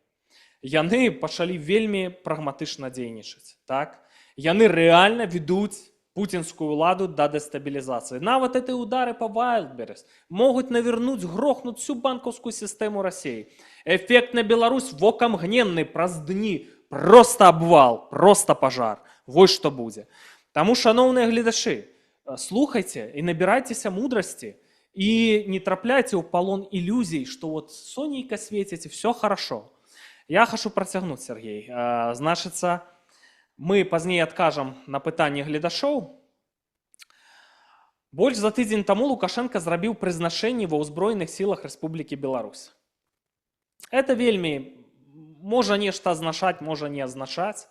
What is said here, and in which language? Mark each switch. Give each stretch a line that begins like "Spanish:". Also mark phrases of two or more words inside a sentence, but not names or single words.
Belarusian: Яны пачалі вельмі прагматычна дзейнічаць. Так? Яны рэальна ведуць пуцінскую ўладу да дэстабілізацыі. Нават эти удары па Вайлдберрис могуць навернуць, грохнуць всю банкаўскую сістэму Расіі. Эфект на Беларусь вокамгненны праз дні.
Russian: Просто обвал, просто пожар. Вот что будет. Тому, шановные глядачи, слухайте и набирайтесь мудрости И
Belarusian: не трапляйте ў палон ілюзій, што вот сонейка свеціць,
Russian: все хорошо.
Belarusian: Я хочу працягнуць, Сергей. Значыцца, мы пазней адкажам на пытанне гледашоў. Больш за тыдзень таму Лукашенко зрабіў прызначэнне ва ўзброеных сілах Рэспублікі Беларусь. Это вельмі можа нешта азначаць, можа не азначаць.